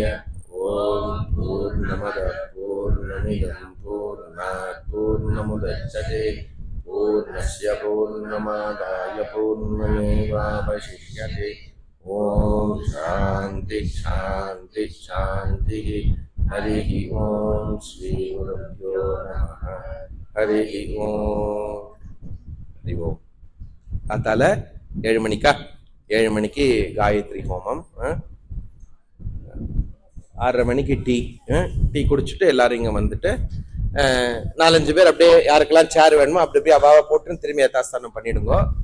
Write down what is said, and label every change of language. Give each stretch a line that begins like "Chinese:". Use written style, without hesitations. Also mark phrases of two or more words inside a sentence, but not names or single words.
Sanskrit: ॐ पूर्णमदः पूर्णमिदं पूर्णात् पूर्णमुदच्यते पूर्णस्य पूर्णमादाय पूर्णमेवावशिष्यते। ओम शांति शांति शांति। हरिः ओम श्री गुरुभ्यो नमः। हरिः ओम हरि ओम।
Tamil: அதால 7 மணிக்கா? 7 மணிக்கு காயத்ரி ஹோமம், 6:30 மணிக்கு டீ குடிச்சிட்டு எல்லாரும் இங்க வந்துட்டு 4-5 பேர் அப்படியே யாருக்கெல்லாம் சேர் வேணுமோ அப்படி போய் அவாவை போட்டு திரும்பி யதாஸ்தானம் பண்ணிடுங்க.